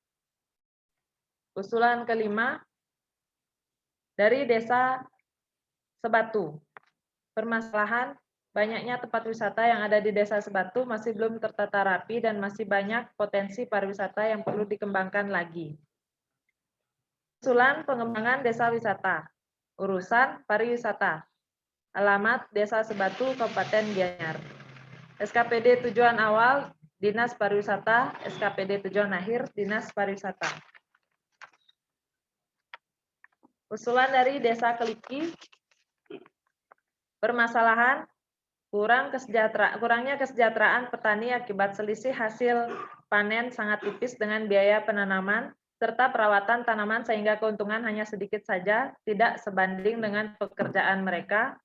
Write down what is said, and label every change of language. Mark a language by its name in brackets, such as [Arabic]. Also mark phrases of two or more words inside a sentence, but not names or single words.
[Indonesian] Usulan kelima dari Desa Sebatu. Permasalahan banyaknya tempat wisata yang ada di Desa Sebatu masih belum tertata rapi dan masih banyak potensi pariwisata yang perlu dikembangkan lagi. Usulan pengembangan desa wisata. Urusan pariwisata. Alamat Desa Sebatu, Kabupaten Gianyar. SKPD tujuan awal Dinas Pariwisata, SKPD tujuan akhir Dinas Pariwisata. Usulan dari Desa Keliki, permasalahan kurangnya kesejahteraan petani akibat selisih hasil panen sangat tipis dengan biaya penanaman serta perawatan tanaman sehingga keuntungan hanya sedikit saja, tidak sebanding dengan pekerjaan mereka.